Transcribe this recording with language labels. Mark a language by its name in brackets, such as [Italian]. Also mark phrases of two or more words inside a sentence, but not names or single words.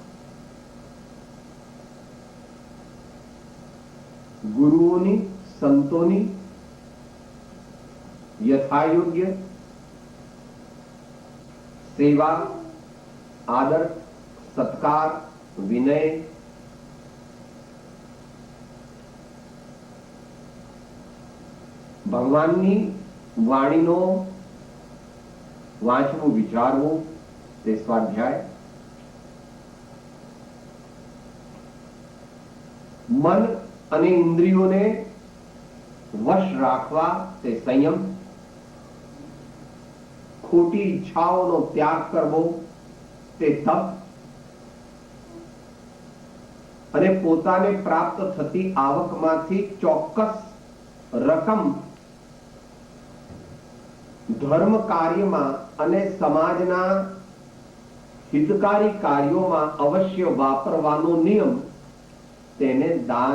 [Gujarati] ગુરુઓની સંતોની યથાયોગ્ય સેવા, આદર, સત્કાર, વિનય, ભગવાનની વાણીનો વાંચવું વિચારવું તે સ્વાધ્યાય, મન અને ઇન્દ્રિયોને વશ રાખવા તે સંયમ, ખોટી ઈચ્છાઓનો ત્યાગ કરવો તે તપ, અને પોતાને પ્રાપ્ત થતી આવકમાંથી ચોક્કસ રકમ ધર્મ કાર્યમાં અને સમાજના હિતકારી કાર્યોમાં અવશ્ય વાપરવાનો નિયમ, તેને દાન.